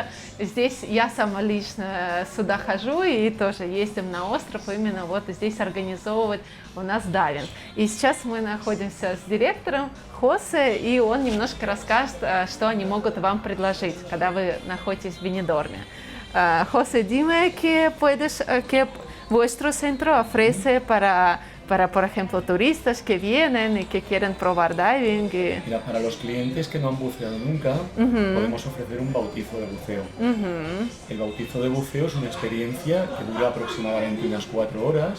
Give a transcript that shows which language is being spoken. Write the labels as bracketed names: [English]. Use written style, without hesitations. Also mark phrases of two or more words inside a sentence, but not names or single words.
[Russian] Здесь я сама лично сюда хожу и тоже ездим на остров, именно вот здесь организовывать у нас дайвинг. И сейчас мы находимся с директором Хосе, и он немножко расскажет, что они могут вам предложить, когда вы находитесь в Бенидорме. [Spanish] José, dime qué vuestro centro ofrece para, por ejemplo, turistas que vienen y que quieren probar diving. Mira, para los clientes que no han buceado nunca, podemos ofrecer un bautizo de buceo. El bautizo de buceo es una experiencia que dura aproximadamente unas 4 horas.